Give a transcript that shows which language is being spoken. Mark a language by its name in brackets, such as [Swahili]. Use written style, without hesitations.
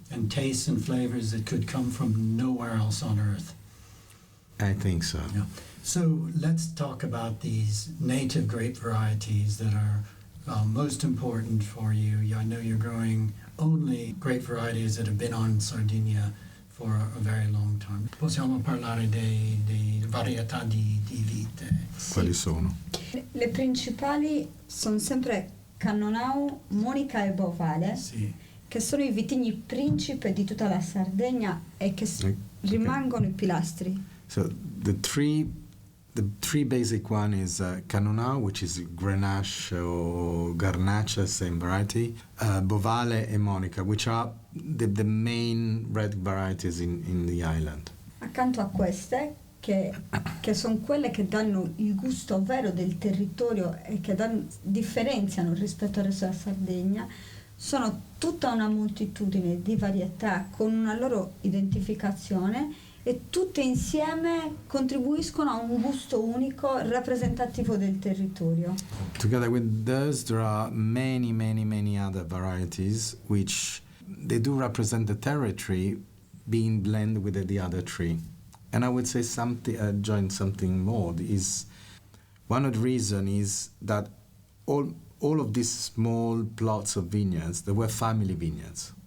[English] And tastes and flavors that could come from nowhere else on earth. I think so. Yeah. So let's talk about these native grape varieties that are most important for you. I know you're growing only grape varieties that have been on Sardinia for a very long time. [Italian] Possiamo parlare di varietà di vite. Quali sono? Le principali sono sempre Cannonau, Monica e Bovale, Sì. che sono i vitigni principe di tutta la Sardegna e che rimangono i pilastri. [English] So the three basic one is Cannonau, which is Grenache or Garnacha, same variety, Bovale and Monica, which are the main red varieties in the island. [Italian] Accanto a queste, che sono quelle che danno il gusto vero del territorio e che differenziano rispetto al resto della Sardegna, sono tutta una moltitudine di varietà con una loro identificazione e tutte insieme contribuiscono a un gusto unico rappresentativo del territorio. [English] Together with those, there are many other varieties which they do represent the territory being blended with the other tree. And I would say join something more is one of the reasons is that all of these small plots of vineyards, they were family vineyards.